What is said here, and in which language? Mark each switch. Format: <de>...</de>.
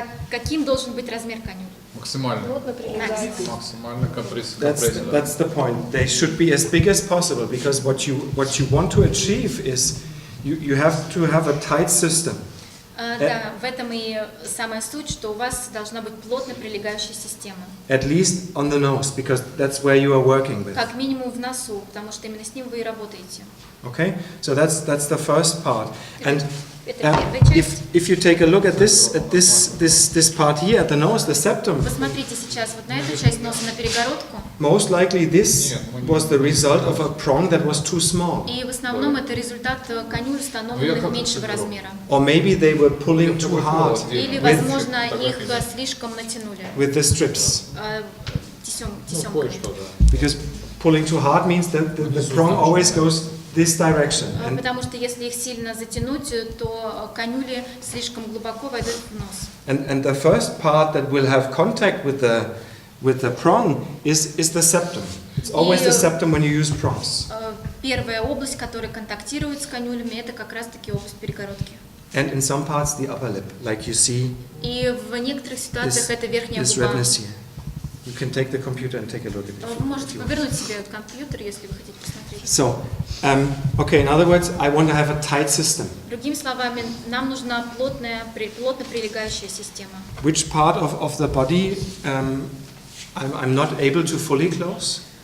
<ru>Каким должен быть размер канюли? Максимально. Максимально компрессия.</ru> <en>That's the point. They should be as big as possible, because what you want to achieve is you have to have a tight system.</en> <ru>Да, в этом и самая суть, что у вас должна быть плотно прилегающая система.</ru> <en>At least on the nose, because that's where you are working with.</en> <ru>Как минимум в носу, потому что именно с ним вы и работаете.</ru> <en>Okay, so that's the first part. And</en> <ru>Это первая часть.</ru> <en>if you take a look at this part here at the nose, the septum,</en> <ru>Посмотрите сейчас вот на эту часть носа, на перегородку.</ru> <en>most likely this was the result of a prong that was too small.</en> <ru>И в основном это результат канюль, установленных меньшего размера.</ru> <en>Or maybe they were pulling too hard</en> <ru>Или, возможно, их слишком натянули</ru> <en>with the strips.</en> <ru>Тесемками.</ru> <en>Because pulling too hard means that the prong always goes this direction.</en> <ru>Потому что если их сильно затянуть, то канюли слишком глубоко войдут в нос.</ru> <en>And the first part that will have contact with the prong is the septum. It's always the septum when you use prongs.</en> <ru>первая область, которая контактирует с канюлями, это как раз-таки область перегородки.</ru> <en>And in some parts the upper lip, like you see</en> <ru>И в некоторых ситуациях это верхняя</ru> <en>this</en> <ru>губа.</ru> <en>redness here. You can take the computer and take a look at it.</en> <ru>Вы можете повернуть себе компьютер, если вы хотите посмотреть.</ru> <en>So, okay, in other words, I want to have a tight system.</en> <ru>Другими словами, нам нужна плотно прилегающая система.</ru> <en>Which part of the body I'm not able to fully close?</en>